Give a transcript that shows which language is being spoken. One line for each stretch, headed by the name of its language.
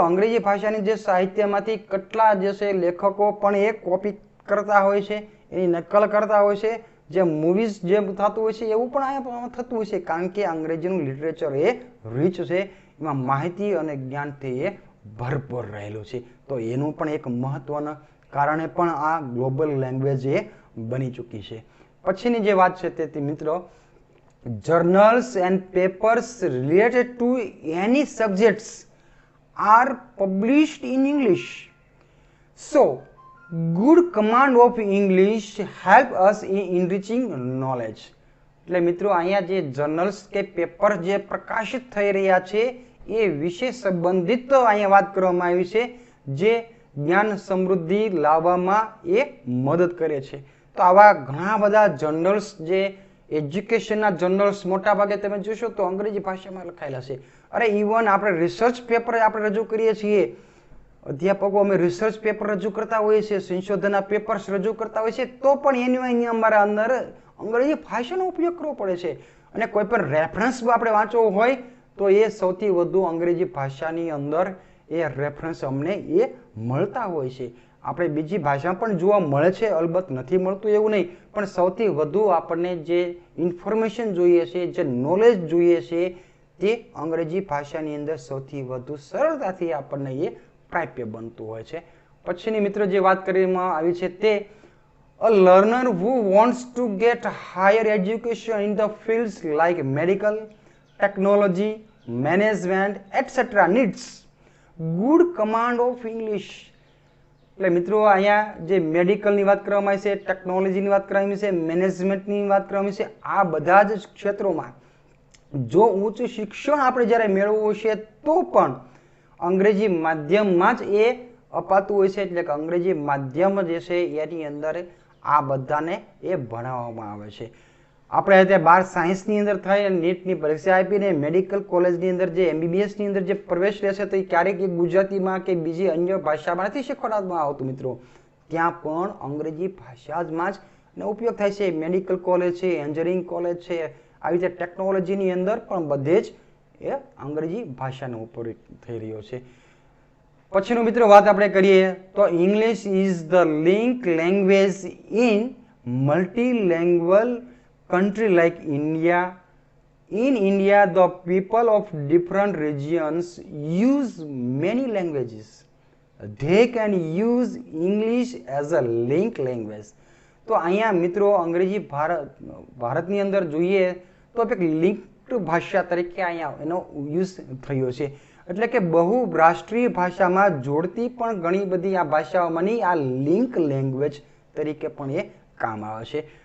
Gujarati: અંગ્રેજી ભાષાની જે સાહિત્યમાંથી કેટલા જે છે લેખકો પણ એ કોપી કરતા હોય છે, એની નકલ કરતા હોય છે. જે મૂવીઝ જે થતું હોય છે એવું પણ અહીંયા થતું હોય છે, કારણ કે અંગ્રેજીનું લિટરેચર એ રીચ છે, એમાં માહિતી અને જ્ઞાનથી એ ભરપૂર રહેલું છે. તો એનું પણ એક મહત્વના કારણે પણ આ ગ્લોબલ લેંગ્વેજ એ બની ચૂકી છે. પછીની જે વાત છે તે મિત્રો,
English: journals and papers related to any subjects are published in English. So, good command of English help us in enriching knowledge.
Gujarati: એટલે મિત્રો અહીંયા જે જર્નલ્સ કે પેપર જે પ્રકાશિત થઈ રહ્યા છે એ વિશે સંબંધિત અહીંયા વાત કરવામાં આવી છે, જે જ્ઞાન સમૃદ્ધિ લાવવામાં એ મદદ કરે છે. તો આવા ઘણા બધા જર્નલ્સ જે એજ્યુકેશનના જર્નલ્સ મોટા ભાગે તમે જોશો તો અંગ્રેજી ભાષામાં લખાયેલા છે. અરે ઇવન આપણે રિસર્ચ પેપર આપણે રજૂ કરીએ છીએ, અધ્યાપકો અમે રિસર્ચ પેપર રજૂ કરતા હોઈએ છીએ, સંશોધનના પેપર્સ રજૂ કરતા હોઈએ છીએ, તો પણ એની અમારા અંદર અંગ્રેજી ભાષાનો ઉપયોગ કરવો પડે છે. અને કોઈ પણ રેફરન્સ આપણે વાંચવો હોય તો એ સૌથી વધુ અંગ્રેજી ભાષાની અંદર એ રેફરન્સ અમને એ મળતા હોય છે. આપણે બીજી ભાષામાં પણ જોવા મળે છે, અલબત્ત નથી મળતું એવું નહીં, પણ સૌથી વધુ આપણને જે ઇન્ફોર્મેશન જોઈએ છે, જે નોલેજ જોઈએ છે, તે અંગ્રેજી ભાષાની અંદર સૌથી વધુ સરળતાથી આપણને એ પ્રાપ્ય બનતું હોય છે. પછીની મિત્રો જે વાત કરવામાં આવી છે તે
English: a learner who wants to get higher education in the fields like medical, technology, management, etc. needs good command of English.
Gujarati: એટલે મિત્રો અહીંયા જે મેડિકલની વાત કરવામાં આવી છે, ટેકનોલોજીની વાત કરવામાં આવી છે, મેનેજમેન્ટની વાત કરવામાં આવી છે, આ બધા જ ક્ષેત્રોમાં જો ઉચ્ચ શિક્ષણ આપણે જ્યારે મેળવવું છે તો પણ અંગ્રેજી માધ્યમમાં જ એ અપાતું હોય છે. એટલે કે અંગ્રેજી માધ્યમ જે છે એની અંદર આ બધાને એ ભણાવવામાં આવે છે. આપણે અત્યારે 12 સાયન્સની અંદર થાય, નીટની પરીક્ષા આપીને મેડિકલ કોલેજની અંદર જે MBBSની અંદર જે પ્રવેશ રહેશે તો એ ક્યારેક એક ગુજરાતીમાં કે બીજી અન્ય ભાષામાં નથી શીખવાડવામાં આવતું મિત્રો. ત્યાં પણ અંગ્રેજી ભાષામાં જ ઉપયોગ થાય છે. મેડિકલ કોલેજ છે, એન્જિનિયરિંગ કોલેજ છે, આવી રીતે ટેકનોલોજીની અંદર પણ બધે જ એ અંગ્રેજી ભાષાનો ઉપયોગ થઈ રહ્યો છે. પછીનું મિત્રો વાત આપણે કરીએ તો
English: English is the link language in multilanguage country like India. In India, the people of different regions use many languages. They can use English as a link language.
Gujarati: તો અહીંયા મિત્રો અંગ્રેજી ભારતની અંદર જોઈએ તો એક લિંક ભાષા તરીકે અહીંયા એનો યુઝ થયો છે. એટલે કે બહુરાષ્ટ્રીય ભાષામાં જોડતી પણ ઘણી બધી આ ભાષાઓમાંની આ લિંક લેંગ્વેજ તરીકે પણ એ કામ આવે છે.